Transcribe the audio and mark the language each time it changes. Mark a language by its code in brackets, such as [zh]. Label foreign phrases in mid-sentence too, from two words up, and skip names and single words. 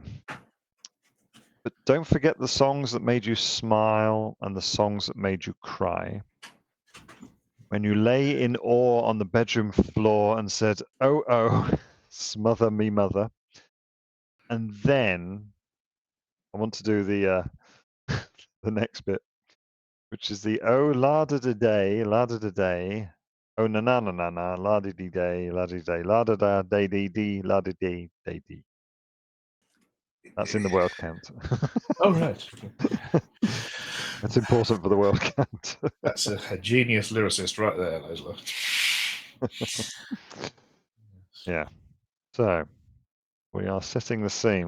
[en] But don't forget the songs that made you smile and the songs that made you cry. When you lay in awe on the bedroom floor and said, "Oh, oh, smother me, mother." And then I want to do the the next bit, which is the "Oh, la da da day, la da da day. Oh, na na na na na, la di di day, la di day, la da da day dee dee, la di dee day dee." That's in the word count. Oh, right. That's important for the word count. That's a genius lyricist right there, Leslie. Yeah. So we are setting the scene.